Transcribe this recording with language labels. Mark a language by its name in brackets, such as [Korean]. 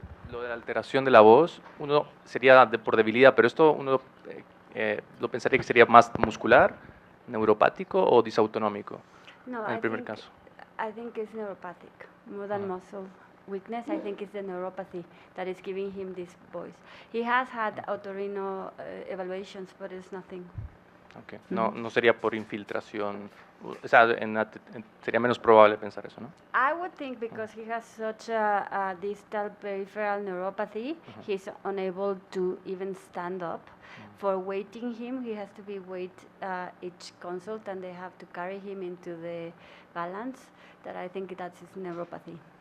[Spanish] Lo de la alteración de la voz, uno sería por debilidad, pero esto uno lo pensaría que sería más muscular, neuropático o disautonómico No, en el primer caso. [English] I think it's neuropathic more than muscle weakness. I think it's the neuropathy that is giving him this voice. He has had otorrino evaluations, but it's nothing. Okay. [Spanish] No sería por infiltración, o sea, sería menos probable pensar eso, ¿no? [English] I would think because he has such a distal peripheral neuropathy, he's unable to even stand up. For weighting him, he has to be weighed each consult, and they have to carry him into the balance. That I think that's his neuropathy.